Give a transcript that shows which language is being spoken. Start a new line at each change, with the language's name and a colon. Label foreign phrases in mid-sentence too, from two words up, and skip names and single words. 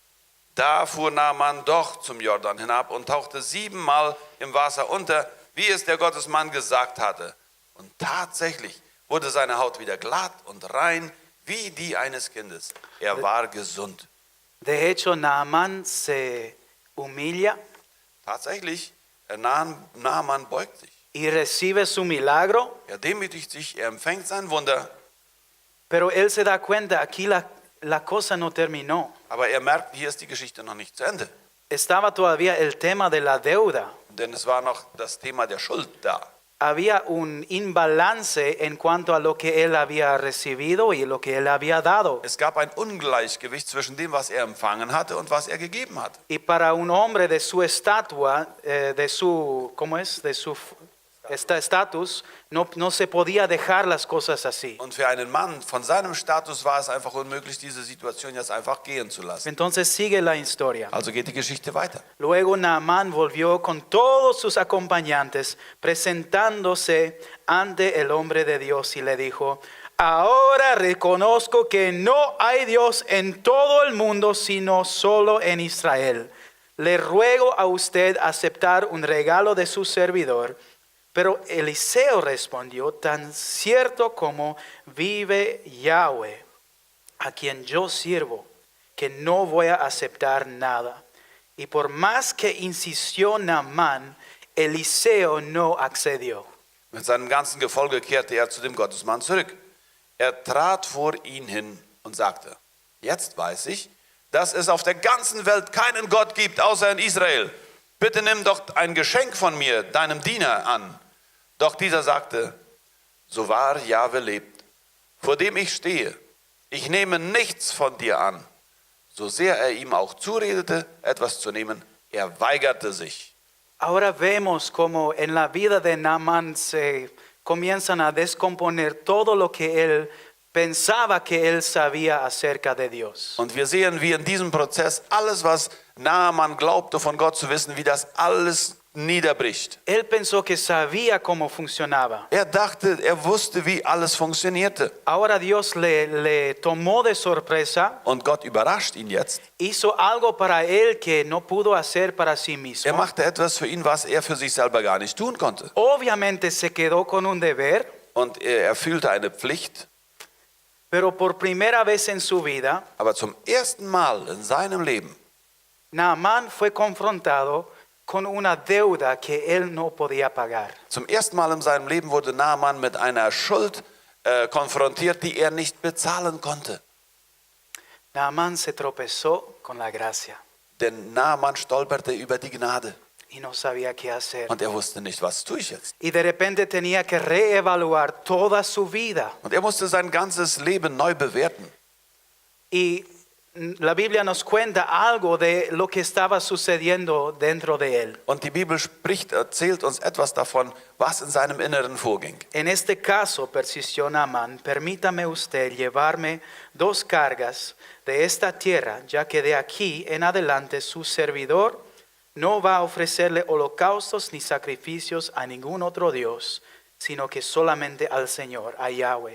German: Da fuhr Naaman doch zum Jordan hinab und tauchte 7-mal im Wasser unter, wie es der Gottesmann gesagt hatte. Und tatsächlich wurde seine Haut wieder glatt und rein, wie die eines Kindes. Er war gesund.
Spanish: De hecho, Naamán se humilla
German: Tatsächlich, Naaman beugt sich.
Spanish: y recibe su milagro,
German: Er demütigt sich, er empfängt sein Wunder,
Spanish: pero él se da cuenta, aquí la cosa no terminó.
German: aber er merkt, hier ist die Geschichte noch nicht zu Ende.
Spanish: Estaba todavía el tema de la deuda.
German: Denn es war noch das Thema der Schuld da.
Spanish: Había un imbalance en cuanto a lo que él había recibido y lo que él había dado.
German: Es gab ein Ungleichgewicht zwischen dem, was er empfangen hatte und was er gegeben hat.
Spanish: Y para un hombre de su estatua, de su, ¿cómo es? De su estatus, no se podía dejar las cosas así.
German: Und für einen Mann von seinem Status war es einfach unmöglich, diese Situation jetzt einfach gehen zu lassen.
Spanish: Entonces sigue la historia.
German: Also geht die Geschichte weiter.
Spanish: Luego Naamán volvió con todos sus acompañantes, presentándose ante el hombre de Dios y le dijo: ahora reconozco que no hay Dios en todo el mundo, sino solo en Israel. Le ruego a usted aceptar un regalo de su servidor. Pero Eliseo respondió: tan cierto como vive Yahweh, a quien yo sirvo, que no voy a aceptar nada. Y por más que insistió Naamán, Eliseo no accedió.
German: Mit seinem ganzen Gefolge kehrte er zu dem Gottesmann zurück. Er trat vor ihn hin und sagte: jetzt weiß ich, dass es auf der ganzen Welt keinen Gott gibt, außer in Israel. Bitte nimm doch ein Geschenk von mir, deinem Diener, an. Doch dieser sagte: so wahr Jahwe lebt, vor dem ich stehe, ich nehme nichts von dir an. So sehr er ihm auch zuredete, etwas zu nehmen, er weigerte sich.
Spanish: Ahora vemos como en la vida de Naamán se comienzan a descomponer todo lo que él pensaba que él sabía acerca de Dios.
German: Und wir sehen, wie in diesem Prozess alles, was Naaman glaubte von Gott zu wissen, wie das alles niederbricht.
Spanish: Él pensó que sabía cómo funcionaba.
German: Er dachte, er wusste, wie alles funktionierte.
Spanish: Ahora Dios le tomó de sorpresa,
German: Und Gott überrascht ihn jetzt.
Spanish: hizo algo para él que no pudo hacer para sí
German: Er
Spanish: mismo.
German: machte etwas für ihn, was er für sich selber gar nicht tun konnte.
Spanish: Obviamente se quedó con un deber,
German: Und er erfüllte eine Pflicht,
Spanish: pero por primera vez en su vida,
German: aber zum ersten Mal in seinem Leben
Spanish: Naamán fue confrontado con una deuda que él no podía pagar.
German: Zum ersten Mal in seinem Leben wurde Naaman mit einer Schuld konfrontiert, die er nicht bezahlen konnte.
Spanish: Naamán se tropezó con la gracia
German: Denn Naaman stolperte über die Gnade
Spanish: y no sabía qué hacer.
German: und er wusste nicht, was tue ich jetzt.
Spanish: Y de repente tenía que reevaluar toda su vida.
German: Und er musste sein ganzes Leben neu bewerten.
Spanish: Y la Biblia nos cuenta algo de lo que estaba sucediendo dentro de él.
German: Und die Bibel erzählt uns etwas davon, was in seinem Inneren vorging.
Spanish: En este caso, persistió Naamán: permítame usted llevarme 2 cargas de esta tierra, ya que de aquí en adelante su servidor no va a ofrecerle holocaustos ni sacrificios a ningún otro Dios, sino que solamente al Señor, a Yahweh.